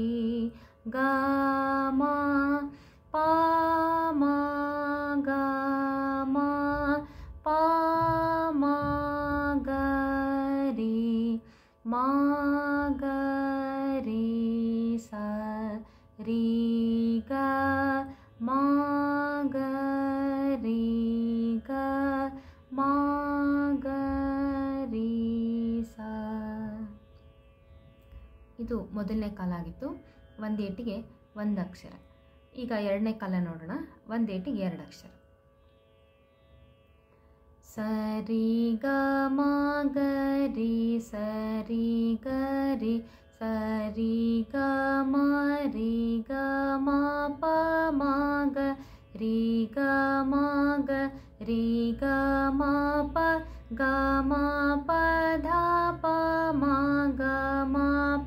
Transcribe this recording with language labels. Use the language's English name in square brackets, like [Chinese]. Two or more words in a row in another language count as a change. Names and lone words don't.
[Kannada] ಗ ಮ ಪ ಮ ಗ ಮ ಪ ಮ ಗ ರಿ ಮ ಗ ರಿ ಸ ರಿ ಗ ಮ ಗ ರಿ ಗ ಮ ಗ ರಿ ಸ. ಇದು ಮೊದಲನೇ ಕಾಲ ಆಗಿತ್ತು. ಒಂದೇಟಿಗೆ 1 ಅಕ್ಷರ. ಈಗ ಎರಡನೇ ಕಾಲ ನೋಡೋಣ. ಒಂದೇಟಿಗೆ 2 ಅಕ್ಷರ. ಸರಿ ಗ ಮ ಗ ರಿ ಸರಿ ಗ ರಿ ಸರಿ ಗ ಮ ರಿ ಗ ಮ ಪ ಮ ಗ ರಿ ಗ ಮ ಗ ರಿ ಗ ಮ ಪ ಗ ಮ ಪ ಧ ಪ ಮ ಗ ಮ ಪ